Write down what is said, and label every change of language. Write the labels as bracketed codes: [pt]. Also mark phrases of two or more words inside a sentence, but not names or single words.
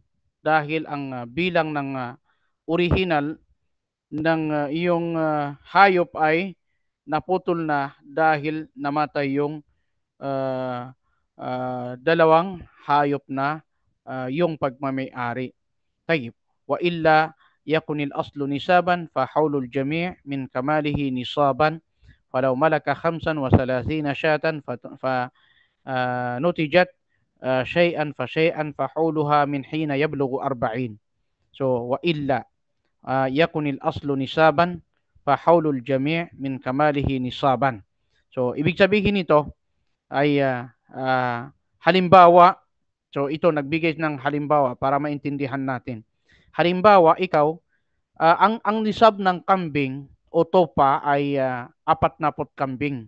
[tl] Dahil ang bilang ng original ng iyong hayop ay naputol na dahil namatay yung 2 hayop na yung pagmamay-ari. [ar] طيب. وإلا يكن الأصل نصابا فحول الجميع من كماله نصابا فلو ملك 35 شاة فنتجت شيئا فشيئا فحولها من حين يبلغ 40. So وإلا يكن الأصل نصابا فحول الجميع من كماله نصابا. [tl] So ibig sabihin nito ay halimbawa, so ito nagbigay ng halimbawa para maintindihan natin. Halimbawa, ikaw, ang nisab ng kambing o topa ay 40 kambing.